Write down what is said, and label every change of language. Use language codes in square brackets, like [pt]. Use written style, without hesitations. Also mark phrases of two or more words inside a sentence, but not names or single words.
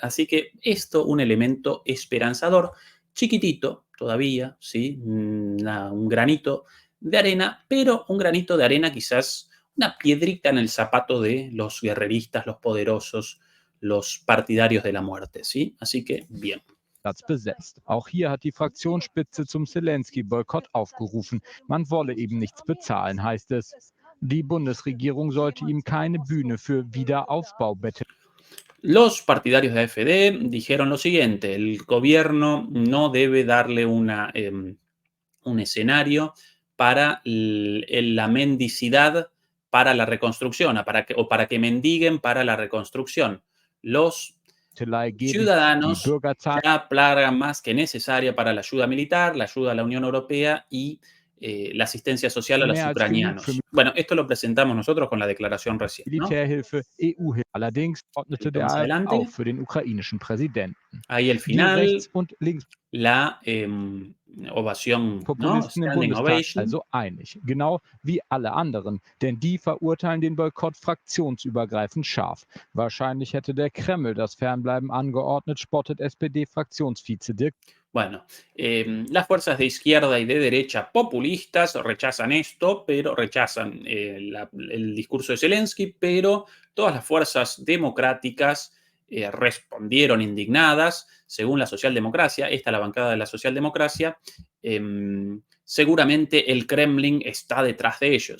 [es] Así que esto, un elemento esperanzador, chiquitito todavía, ¿sí? Un granito de arena, pero un granito de arena quizás una piedrita en el zapato de los guerreristas, los poderosos, los partidarios de la muerte, ¿sí? Así que, bien. [de] Platz besetzt. Auch hier hat die Fraktionsspitze zum Zelensky-Boykott aufgerufen. Man wolle eben nichts bezahlen, heißt es. Die Bundesregierung sollte ihm keine Bühne für Wiederaufbau bieten. [es] Los partidarios de AfD dijeron lo siguiente: el gobierno no debe darle un escenario para la mendicidad para la reconstrucción, o para que mendiguen para la reconstrucción. Los ciudadanos ya pagan más que necesaria para la ayuda militar, la ayuda a la Unión Europea y la asistencia social a los ucranianos. Bueno, esto lo presentamos nosotros con la declaración recién, ¿no? [de] Militärhilfe, EU-Hilfe. Allerdings ordnete der AfD auch für den ukrainischen Präsidenten. [es] Ahí el [de] Die [es] final, [de] Rechts- und Links [es] la ovación, ¿no? [de] Populisten im [en] Standing [de] Bundestag [en] ovation. [de] also einig, genau wie alle anderen, denn die verurteilen den Boykott fraktionsübergreifend scharf. Wahrscheinlich hätte der Kreml das Fernbleiben angeordnet, spottet SPD-Fraktionsvize Dirk. [es] Bueno, las fuerzas de izquierda y de derecha populistas rechazan esto, pero rechazan el discurso de Zelensky, pero todas las fuerzas democráticas respondieron indignadas, según la socialdemocracia, esta es la bancada de la socialdemocracia, seguramente el Kremlin está detrás de ellos.